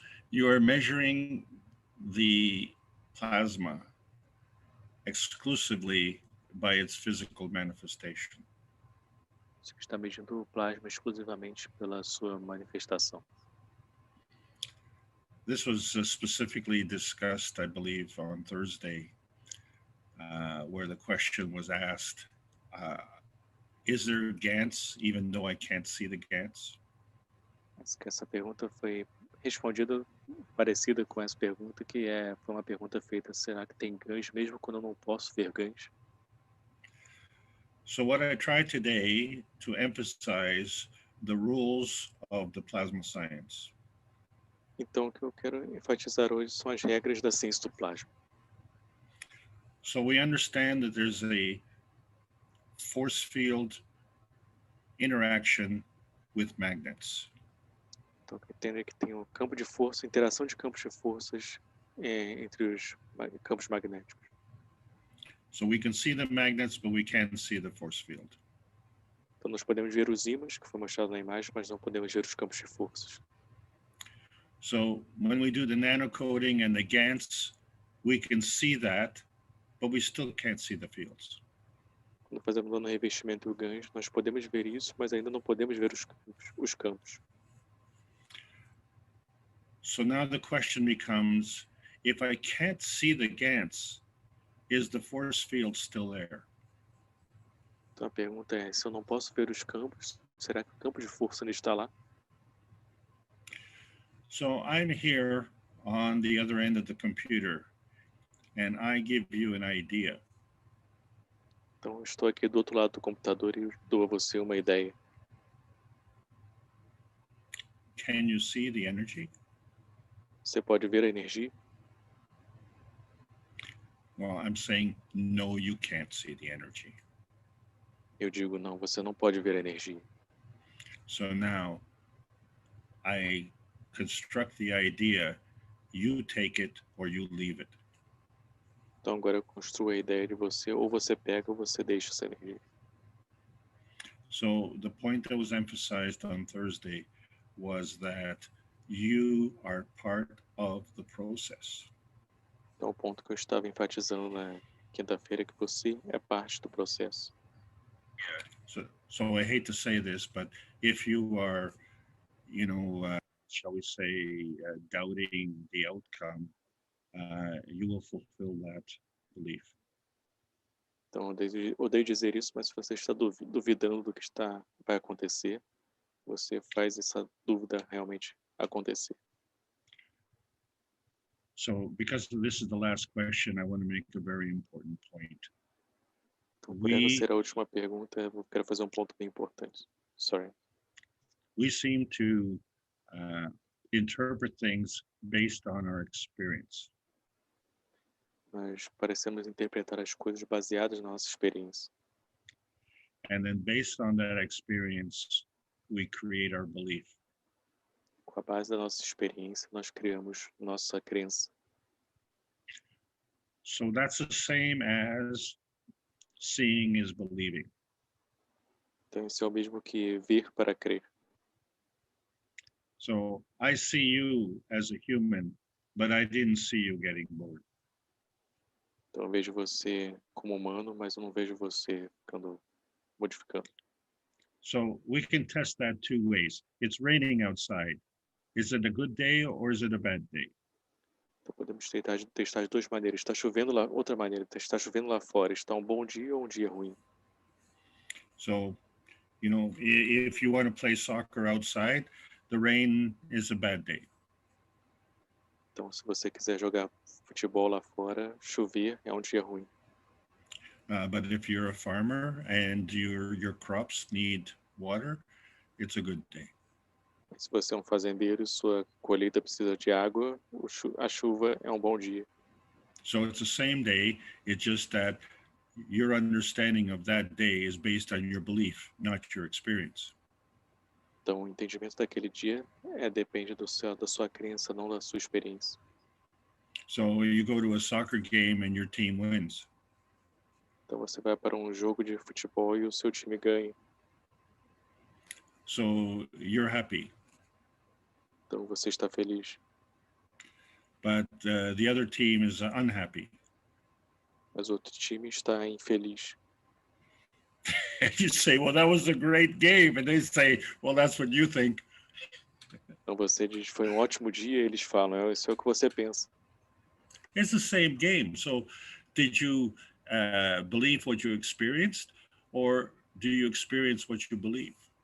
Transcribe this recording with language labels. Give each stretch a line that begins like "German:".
English: You are measuring the plasma exclusively by its physical manifestation.
Portuguese: Você está medindo o plasma exclusivamente pela sua manifestação.
English: This was specifically discussed, I believe, on Thursday, where the question was asked, is there Gans, even though I can't see the Gans?
Portuguese: Essa pergunta foi respondida parecida com essa pergunta, que foi uma pergunta feita, será que tem Gans mesmo quando eu não posso ver Gans?
English: So what I tried today to emphasize the rules of the plasma science.
Portuguese: Então, o que eu quero enfatizar hoje são as regras da ciência do plasma.
English: So we understand that there's a force field interaction with magnets.
Portuguese: Então, entender que tem um campo de força, interação de campos de forças entre os campos magnéticos.
English: So we can see the magnets, but we can't see the force field.
Portuguese: Então, nós podemos ver os ímãs, que foi mostrado na imagem, mas não podemos ver os campos de forças.
English: So when we do the nanocoating and the Gans, we can see that, but we still can't see the fields.
Portuguese: Quando fazemos o revestimento e o Gans, nós podemos ver isso, mas ainda não podemos ver os campos.
English: So now the question becomes, if I can't see the Gans, is the force field still there?
Portuguese: Então a pergunta é, se eu não posso ver os campos, será que o campo de força ainda está lá?
English: So I'm here on the other end of the computer, and I give you an idea.
Portuguese: Então, estou aqui do outro lado do computador e dou a você uma ideia.
English: Can you see the energy?
Portuguese: Você pode ver a energia?
English: Well, I'm saying, no, you can't see the energy.
Portuguese: Eu digo, não, você não pode ver a energia.
English: So now I construct the idea, you take it or you leave it.
Portuguese: Então, agora eu construo a ideia de você, ou você pega ou você deixa essa energia.
English: So the point that was emphasized on Thursday was that you are part of the process.
Portuguese: Então, o ponto que eu estava enfatizando na quinta-feira é que você é parte do processo.
English: So I hate to say this, but if you are, shall we say, doubting the outcome, you will fulfill that belief.
Portuguese: Então, eu odeio dizer isso, mas se você está duvidando do que vai acontecer, você faz essa dúvida realmente acontecer.
English: So because this is the last question, I want to make a very important point.
Portuguese: Então, por essa ser a última pergunta, eu quero fazer um ponto bem importante.
English: Sorry. We seem to interpret things based on our experience.
Portuguese: Nós parecemos interpretar as coisas baseadas na nossa experiência.
English: And then based on that experience, we create our belief.
Portuguese: Com a base da nossa experiência, nós criamos nossa crença.
English: So that's the same as seeing is believing.
Portuguese: Então, isso é o mesmo que ver para crer.
English: So I see you as a human, but I didn't see you getting bored.
Portuguese: Então, eu vejo você como humano, mas eu não vejo você modificando.
English: So we can test that two ways. It's raining outside. Is it a good day or is it a bad day?
Portuguese: Então, podemos testar de duas maneiras. Está chovendo lá, outra maneira, está chovendo lá fora. Está um bom dia ou um dia ruim?
English: So, if you want to play soccer outside, the rain is a bad day.
Portuguese: Então, se você quiser jogar futebol lá fora, chover é um dia ruim.
English: But if you're a farmer and your crops need water, it's a good day.
Portuguese: Se você é um fazendeiro e sua colheita precisa de água, a chuva é um bom dia.
English: So it's the same day, it's just that your understanding of that day is based on your belief, not your experience.
Portuguese: Então, o entendimento daquele dia depende da sua crença, não da sua experiência.
English: So you go to a soccer game and your team wins.
Portuguese: Então, você vai para um jogo de futebol e o seu time ganha.
English: So you're happy.
Portuguese: Então, você está feliz.
English: But the other team is unhappy.
Portuguese: Mas o outro time está infeliz.
English: And you say, well, that was a great game. And they say, well, that's what you think.
Portuguese: Então, você diz, foi um ótimo dia, e eles falam, isso é o que você pensa.
English: It's the same game. So did you believe what you experienced, or do you experience what you believe?